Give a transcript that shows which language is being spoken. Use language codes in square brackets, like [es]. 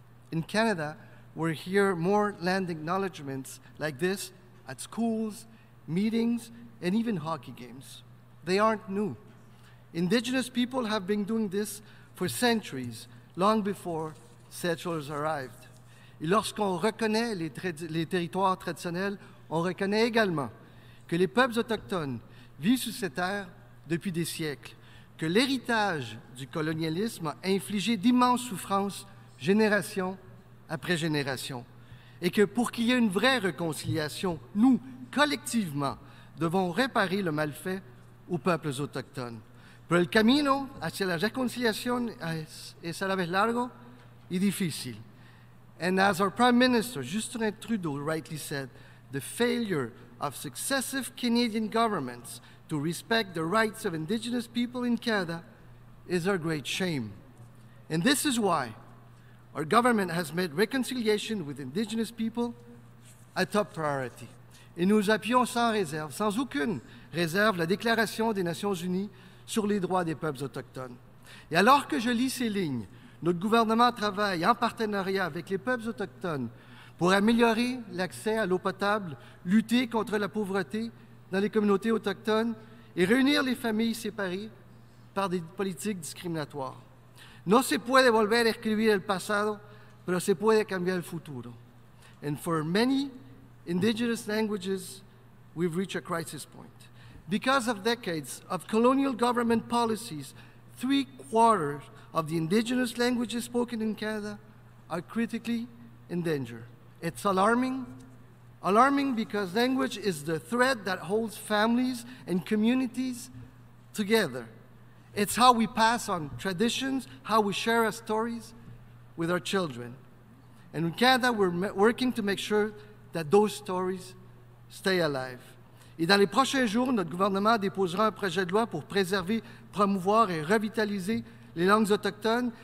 [en] In Canada, we hear more land acknowledgements like this at schools, meetings, and even hockey games. They aren't new. Indigenous people have been doing this for centuries, long before settlers arrived. [fr] Et lorsqu'on reconnaît les territoires traditionnels, on reconnaît également que les peuples autochtones vivent sur ces terres depuis des siècles, que l'héritage du colonialisme a infligé d'immenses souffrances génération après génération, et que pour qu'il y ait une vraie réconciliation, nous, collectivement, devons réparer le malfait aux peuples autochtones. [es] Pero el camino hacia la reconciliación es a la vez largo y difícil. [en] And as our Prime Minister, Justin Trudeau, rightly said, the failure of successive Canadian governments to respect the rights of Indigenous people in Canada is our great shame. And this is why our government has made reconciliation with Indigenous people a top priority. [fr] Et nous appuyons sans réserve, sans aucune réserve, la Déclaration des Nations Unies sur les droits des peuples autochtones. Et alors que je lis ces lignes, notre gouvernement travaille en partenariat avec les peuples autochtones pour améliorer l'accès à l'eau potable, lutter contre la pauvreté dans les communautés autochtones et réunir les familles séparées par des politiques discriminatoires. [es] No se puede volver a escribir el pasado, pero se puede cambiar el futuro. [en] And for many Indigenous languages, we've reached a crisis point. Because of decades of colonial government policies, 3/4 of the Indigenous languages spoken in Canada are critically endangered. It's alarming because language is the thread that holds families and communities together. It's how we pass on traditions, how we share our stories with our children. And in Canada, we're working to make sure that those stories stay alive. [fr] Et dans les prochains jours, notre gouvernement déposera un projet de loi pour préserver, promouvoir et revitaliser les langues autochtones.